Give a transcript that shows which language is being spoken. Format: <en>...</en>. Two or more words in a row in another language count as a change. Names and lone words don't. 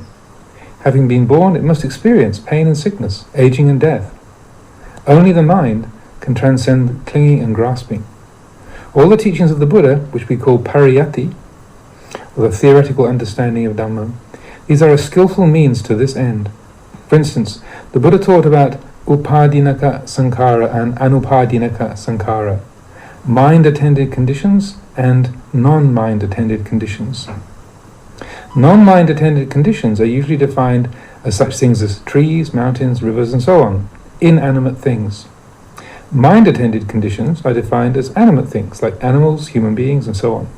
<en>Having been born, it must experience pain and sickness, aging and death. Only the mind can transcend clinging and grasping. All the teachings of the Buddha, which we call paritta, or the theoretical understanding of Dhamma, these are a skillful means to this end. For instance, the Buddha taught about</en> <pi>upadinaka sankhara</pi> <en>and</en> <pi>anupadinaka sankhara,</pi> <en>mind-attended conditions and non-mind-attended conditions. Non-mind-attended conditions are usually defined as such things as trees, mountains, rivers, and so on, inanimate things. Mind-attended conditions are defined as animate things, like animals, human beings, and so on.</en>